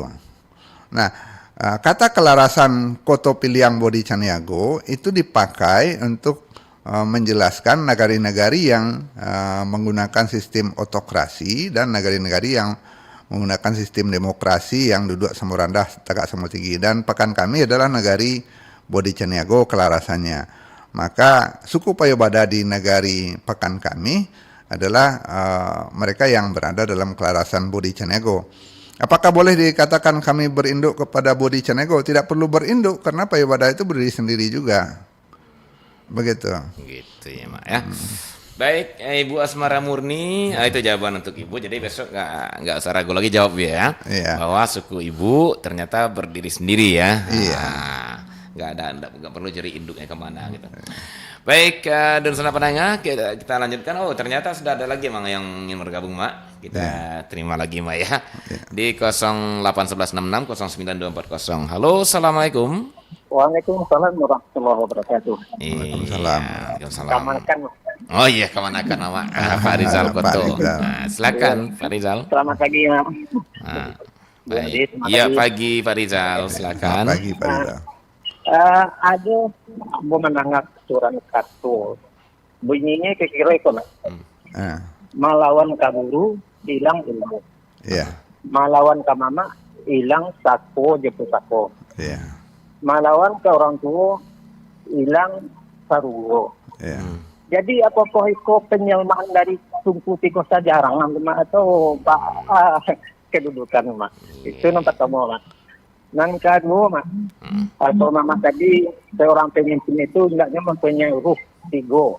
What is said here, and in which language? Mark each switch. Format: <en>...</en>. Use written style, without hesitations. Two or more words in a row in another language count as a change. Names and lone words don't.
<id>Nah, kata kelarasan Kotopiliang Bodi Caniago itu dipakai untuk menjelaskan nagari-nagari yang menggunakan sistem otokrasi dan nagari-nagari yang menggunakan sistem demokrasi yang duduk sama rendah tegak sama tinggi. Dan Pakan kami adalah nagari Bodi Caniago kelarasannya. Maka suku Payo Bada di nagari Pakan kami adalah mereka yang berada dalam kelarasan Bodi Caniago. Apakah boleh dikatakan kami berinduk kepada Bodi Caniago? Tidak perlu berinduk karena Payo Bada itu berdiri sendiri juga. Begitu. Gitu ya, Mak ya. Baik, Ibu Asmara Murni, itu jawaban untuk Ibu. Jadi besok nggak usah ragu lagi jawab ya. Iya. Bahwa suku Ibu ternyata berdiri sendiri ya. Iya. Nggak perlu cari induknya kemana gitu. Baik, dan senang penanya kita lanjutkan. Oh, ternyata sudah ada lagi Mak yang ingin bergabung, Mak. Kita terima lagi, Mak ya. Di 08166 092440. Halo, assalamualaikum.</id> <ar>وعليكم السلام ورحمة الله وبركاته.</ar> <id>Waalaikumsalam. Waalaikumsalam. Kemanakan. Oh iya, kemanakan Mak? Pak Rizal Pak Koto. Rizal. Nah, silakan Pak Rizal. Selamat pagi, Mak. Nah, Bu Adi, baik. selamat Iya, pagi. pagi Pak Rizal, silakan. Pagi Pak Rizal. Ada mau menangkap aturan kartu. Bunyinya kira-kira itu, Mak.</id> <min>Malawan kaburu, hilang ilmu.</min> <id>Iya.</id> <min>Malawan ke mama, hilang sako jemput sako.</min> <id>Iya.</id> <min>Malawan ke orang tua, hilang sarugo.</min> <id>Iya. Jadi apakah itu penyelmahan dari suku tikus jarang atau kedudukan, Mak? Itu nomor pertama, Mak. Yang kedua, Mak, atau Mama tadi seorang pemimpin itu hendaknya mempunyai ruh 3.</id>